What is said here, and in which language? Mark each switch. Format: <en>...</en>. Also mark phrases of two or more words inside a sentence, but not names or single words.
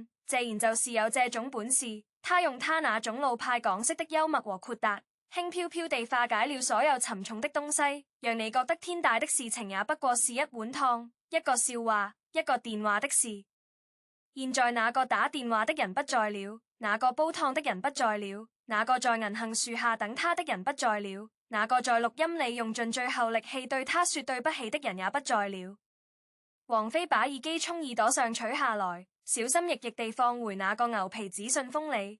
<zh>謝賢就是有這種本事，他用他那種老派港式的幽默和豁達，輕飄飄地化解了所有沉重的東西，讓你覺得天大的事情也不過是一碗湯、一個笑話、一個電話的事。現在那個打電話的人不在了，那個煲湯的人不在了，那個在銀杏樹下等他的人不在了，那個在錄音裡用盡最後力氣對他說對不起的人也不在了。王菲把耳機從耳朵上取下來，小心翼翼地放回那個牛皮紙信封裡。</zh>